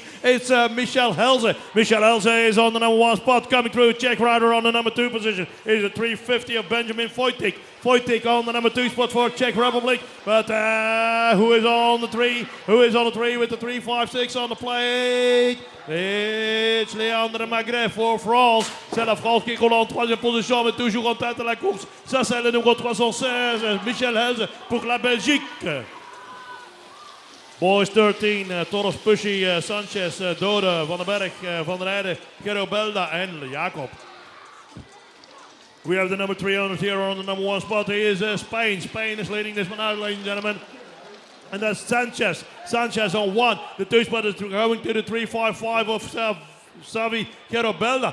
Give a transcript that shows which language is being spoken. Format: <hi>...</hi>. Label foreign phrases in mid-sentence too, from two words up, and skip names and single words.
<en>It's Michel Helze. Michel Helze is on the number 1 spot. Coming through, Czech rider on the number 2 position is the 350 of Benjamin Vojtik. Vojtik on the number 2 spot for Czech Republic. But who is on the 3? Who is on the 3 with the 356 on the plate? It's Leandre Magret</en> <fr>pour France. C'est la France qui roule en 3e position, mais toujours en tête de la course. Ça, c'est le numéro 316, Michel Helze pour la Belgique.</fr> <en>Boys 13, Torres Pushy, Sanchez, Dode, Van den Berg, Van der Heijden, Gero Belda and Jacob. We have the number 300 here on the number 1 spot. He is Spain. Spain is leading this one out, ladies and gentlemen. And that's Sanchez. Sanchez on 1. The 2 spot is going to the 355 of Xavi Querobelda.</en>